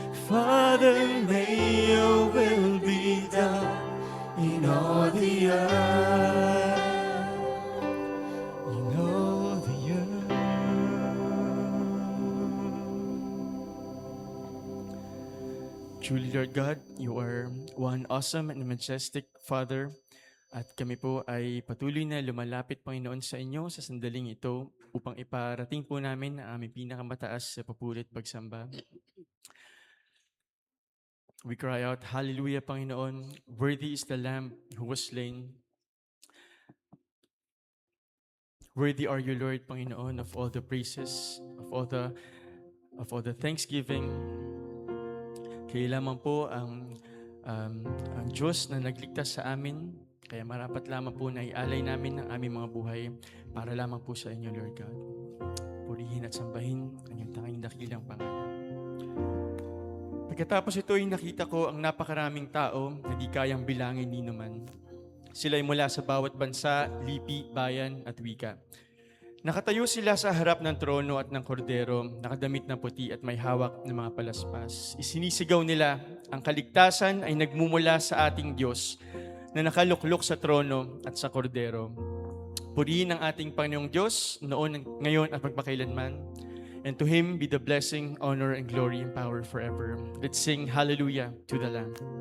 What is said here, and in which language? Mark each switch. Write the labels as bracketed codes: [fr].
[en] Father, may your will be done in all the earth. In all the earth. Truly, Lord God, you are one awesome and majestic Father. [tl] At kami po ay patuloy na lumalapit, Panginoon, sa inyo sa sandaling ito upang iparating po namin ang aming pinakamataas sa papulit pagsamba. [en] We cry out, Hallelujah, Panginoon. Worthy is the Lamb who was slain. Worthy are you, Lord, Panginoon, of all the praises, of all the thanksgiving. [tl] Kaya lamang po ang Diyos na nagligtas sa amin. Kaya marapat lamang po na ialay namin ang aming mga buhay para lamang po sa inyo, Lord God. Purihin at sambahin ang iyong tanging dakilang pangalan. Pagkatapos ito ay nakita ko ang napakaraming tao na di kayang bilangin ni naman. Sila ay mula sa bawat bansa, lipi, bayan at wika. Nakatayo sila sa harap ng trono at ng kordero, nakadamit na puti at may hawak ng mga palaspas. Isinisigaw nila, ang kaligtasan ay nagmumula sa ating Diyos na nakaluklok sa trono at sa kordero. Purihin ang ating Panginoong Diyos, noon, ngayon at magpakailanman. [en] And to Him be the blessing, honor, and glory and power forever. Let's sing hallelujah to the Lamb.